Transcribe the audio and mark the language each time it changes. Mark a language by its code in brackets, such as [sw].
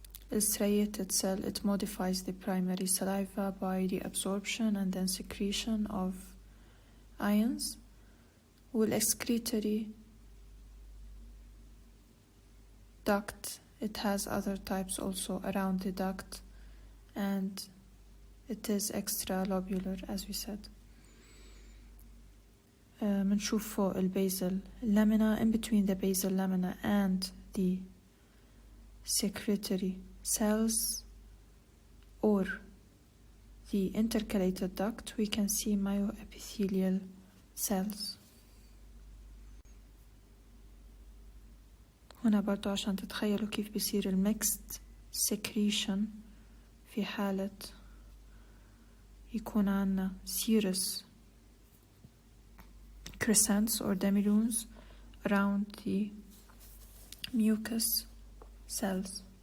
[en] The striated cell, it modifies the primary saliva by the absorption and then secretion of ions. والexcretory duct, it has other types also around the duct, and it is extralobular as we said. [ar] منشوف فوق البازل lamina. [en] In between the basal lamina and the secretory cells or the intercalated duct, we can see myoepithelial cells. [ar] هنا برضو عشان تتخيلوا كيف بيصير الميكست secretion في حالة يكون عنا [en] serous crescents or demilunes around the mucous cells.